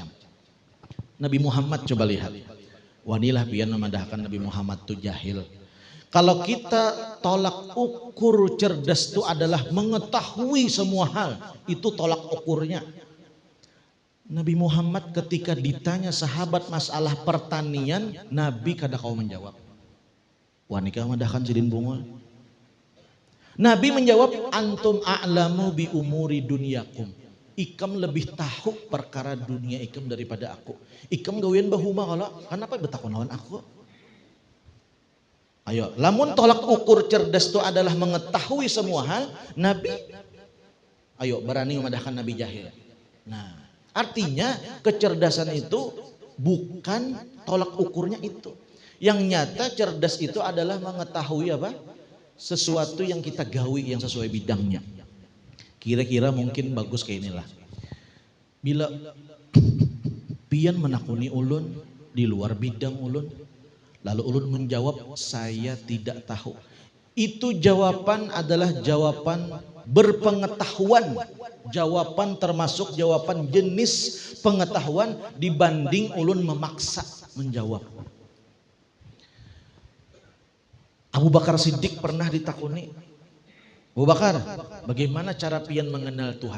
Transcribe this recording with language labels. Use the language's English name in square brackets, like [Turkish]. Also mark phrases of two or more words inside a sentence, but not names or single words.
[Banjar] Nabi Muhammad coba lihat. Wanilah pian memadahkan Nabi Muhammad itu jahil. [Indonesian] Kalau kita tolak ukur cerdas itu adalah mengetahui semua hal, itu tolak ukurnya. Nabi Muhammad ketika ditanya sahabat masalah pertanian, [Banjar] Nabi kada kau menjawab. Wanika madahkan Sidin Bungul. [Indonesian] Nabi menjawab, [Arabic] أنتم أعلم بأمور دنياكم. [Banjar] Ikam lebih tahu perkara dunia ikam daripada aku. Ikam gawian bahuma kalau kenapa betakon lawan aku? Ayo, lamun tolak ukur cerdas itu adalah mengetahui semua hal, Nabi ayo berani memadahkan Nabi jahil. [Indonesian] Nah, artinya kecerdasan itu bukan tolak ukurnya itu. Yang nyata cerdas itu adalah mengetahui sesuatu yang kita gawi yang sesuai bidangnya. [Banjar] Kira-kira mungkin bagus kayak inilah. Bila pian menakuni ulun di luar bidang ulun, lalu ulun menjawab [Indonesian] saya tidak tahu. Itu jawaban adalah jawaban berpengetahuan. Jawaban termasuk jawaban jenis pengetahuan dibanding ulun memaksa menjawab. [Banjar] Abu Bakar Siddiq pernah ditakuni, Abu Bakar, bagaimana cara pian mengenal Tuhan?